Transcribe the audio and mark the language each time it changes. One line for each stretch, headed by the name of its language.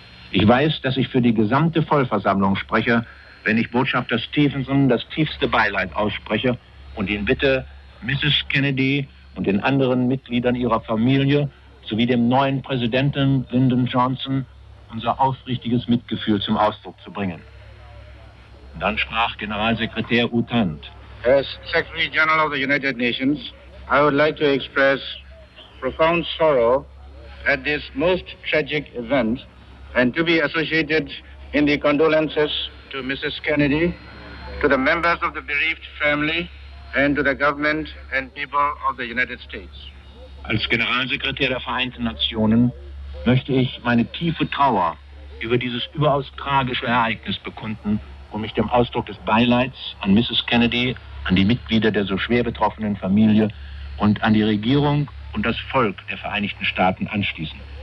German: Ich weiß, dass ich für die gesamte Vollversammlung spreche, wenn ich Botschafter Stevenson das tiefste Beileid ausspreche und ihn bitte, Mrs. Kennedy und den anderen Mitgliedern ihrer Familie sowie dem neuen Präsidenten Lyndon Johnson unser aufrichtiges Mitgefühl zum Ausdruck zu bringen. Und dann sprach Generalsekretär U Thant.
English: As Secretary General of the United Nations, I would like to express profound sorrow at this most tragic event and to be associated in the condolences to Mrs. Kennedy, to the members of the bereaved family and to the government and people of the United States.
German: Als Generalsekretär der Vereinten Nationen möchte ich meine tiefe Trauer über dieses überaus tragische Ereignis bekunden und mich dem Ausdruck des Beileids an Mrs. Kennedy, an die Mitglieder der so schwer betroffenen Familie und an die Regierung und das Volk der Vereinigten Staaten anschließen.